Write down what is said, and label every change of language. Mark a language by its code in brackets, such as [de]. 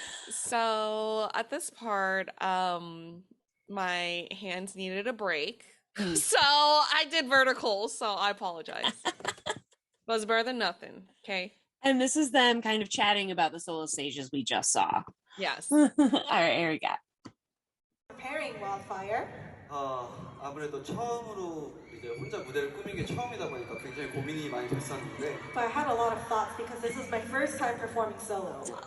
[en] So at this part, my hands needed a break. So I did vertical, so I apologize. But it's better than nothing, okay? And this is them kind of chatting about the solo stages we just saw. Yes. All right, here we go. Preparing Wildfire. [ko] 아무래도 처음으로 이제 혼자 무대를 꾸민 게 처음이다 보니까 굉장히 고민이 많이 됐었는데. [en] But I had a lot of thoughts because this is my first time performing solo.